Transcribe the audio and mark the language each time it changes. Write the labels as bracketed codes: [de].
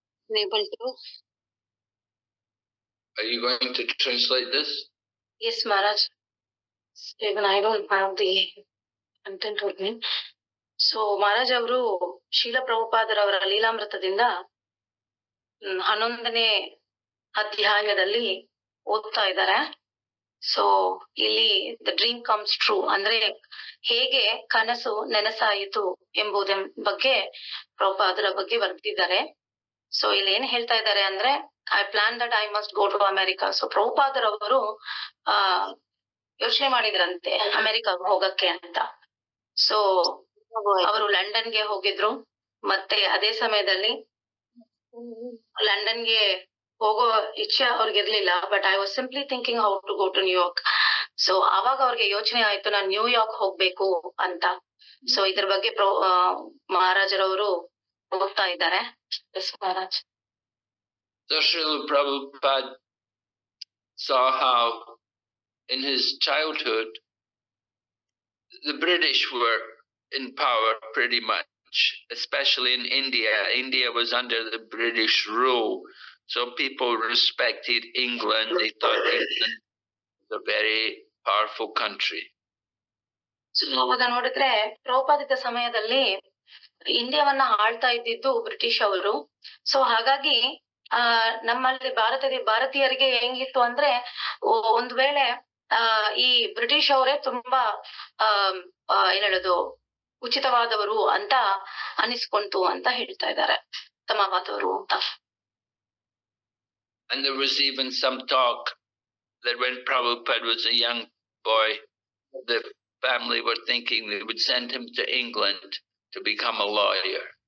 [en] Able to? Are you going to translate this? Yes, Maharaj. Even I don't have the content with me. [kn] So, Maharaj ಅವರು ಶೀಲ ಪ್ರಭುಪಾದರವರ ಲೀಲಾಮೃತದಿಂದ 11ನೇ ಅಧ್ಯಾಯದಲ್ಲಿ ಓದ್ತಾ ಇದ್ದಾರೆ. So ಇಲ್ಲಿ [en] the dream comes true [kn] ಅಂದ್ರೆ ಹೇಗೆ ಕನಸು ನೆನಸಾಯಿತು ಎಂಬುದರ ಬಗ್ಗೆ ಪ್ರಭುಪಾದರ ಬಗ್ಗೆ ಬರೆದಿದ್ದಾರೆ. [en] so [kn] ಇಲ್ಲಿ ಏನ್ ಹೇಳ್ತಾ ಇದ್ದಾರೆ ಅಂದ್ರೆ [en] I plan that I must go to America. [kn] So ಪ್ರಭುಪಾದರವರು ಯೋಚನೆ ಮಾಡಿದ್ರಂತೆ ಅಮೆರಿಕಾಗ ಹೋಗಕ್ಕೆ ಅಂತ. ಸೊ ಅವರು ಲಂಡನ್ಗೆ ಹೋಗಿದ್ರು. ಮತ್ತೆ ಅದೇ ಸಮಯದಲ್ಲಿ ಲಂಡನ್ಗೆ ಹೋಗೋ ಇಚ್ಛೆ ಅವ್ರಿಗಿರ್ಲಿಲ್ಲ. [en] But I was simply thinking how to go to New York. So [kn] ಅವಾಗ ಅವ್ರಿಗೆ ಯೋಚನೆ ಆಯ್ತು ನಾನು ನ್ಯೂಯಾರ್ಕ್ ಹೋಗ್ಬೇಕು ಅಂತ. ಸೊ ಇದ್ರ ಬಗ್ಗೆ ಮಹಾರಾಜರವರು ಹೋಗ್ತಾ ಇದ್ದಾರೆ. [en] Yes Maharaj. So Srila Prabhupada saw how in his childhood the British were in power pretty much, especially in India. India was under the British rule. So people respected England. They thought England was a very powerful country. [kn] So ಅವಾಗ ನೋಡಿದ್ರೆ ಪ್ರಭುಪಾದಿತ ಸಮಯದಲ್ಲಿ ಇಂಡಿಯಾವನ್ನ ಆಳ್ತಾ ಇದ್ದಿದ್ದು British ಅವರು. So ಹಾಗಾಗಿ ನಮ್ಮಲ್ಲಿ ಭಾರತೀಯರಿಗೆ ಹೆಂಗಿತ್ತು ಅಂದ್ರೆ ಒಂದ್ ವೇಳೆ ಈ ಬ್ರಿಟಿಷ್ ಅವರೇ ತುಂಬಾ ಏನ್ ಹೇಳೋದು ಉಚಿತವಾದವರು ಅಂತ ಅನಿಸ್ಕೊಂತು ಅಂತ ಹೇಳ್ತಾ ಇದ್ದಾರೆ, ಉತ್ತಮವಾದವರು ಅಂತ. [en] And there was even some talk that when Prabhupada was a young boy, the family were thinking they would send him to England to become a lawyer.